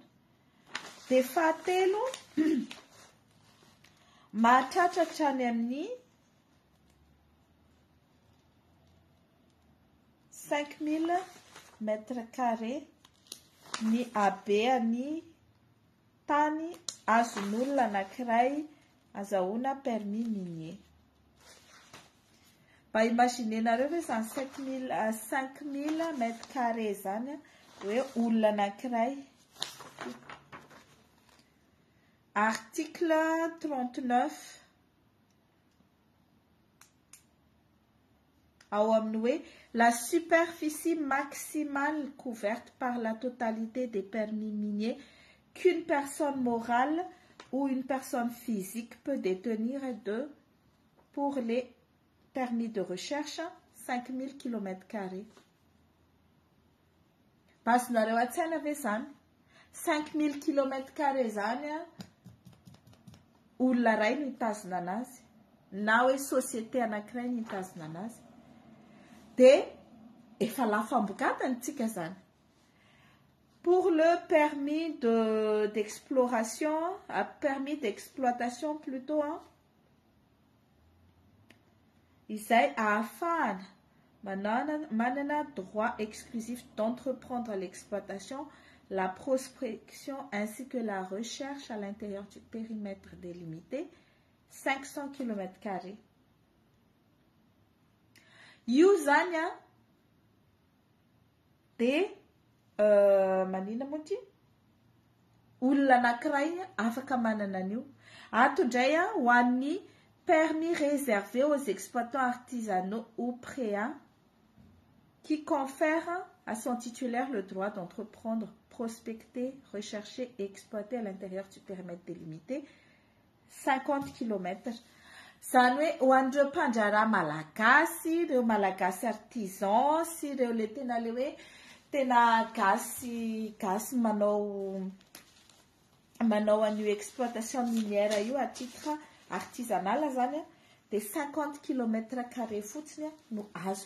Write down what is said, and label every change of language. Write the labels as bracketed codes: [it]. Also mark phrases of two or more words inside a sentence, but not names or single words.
[mg] Dia fahatelo, mahatratratra any amin'ny 5000 [fr] mètres carrés [mg] ny habean'ny tany azon'olona anankiray azahoana [fr] permis minier. [mg] Mba imaginenareo hoe zany 5000 [fr] mètres carrés [mg] zany hoe olona anankiray. [fr] Article 39 La superficie maximale couverte par la totalité des permis miniers qu'une personne morale ou une personne physique peut détenir est de, pour les permis de recherche, 5000 km². Parce que [mg] 5000 km² zany olona ray no hitazona anazy na hoe société anankiray no hitazona anazy dia efa lafo ambogadany tsika zany. [fr] Pour le permis d'exploration, permis d'exploitation plutôt, [mg] izay ahafahana manana [fr] droit exclusif d'entreprendre l'exploitation, la prospection ainsi que la recherche à l'intérieur du périmètre délimité, 500 km². [mg] Io zany dia manina moa ty olona anankiray afaka manana an'io. Ato indray ho an'ny [fr] permis réservé aux exploitants artisanaux ou préa qui confère à son titulaire le droit d'entreprendre, prospecter, rechercher et exploiter à l'intérieur du périmètre délimité 50 km. [mg] Zany hoe ho an'ireo mpandraraha malagasy, ireo malagasy artisan sy ireo le tena le hoe tena gasy manao an'io [fr] exploitation minière [mg] io [fr] à titre artisanal [mg] zany dia 50 km² fotsiny no azony.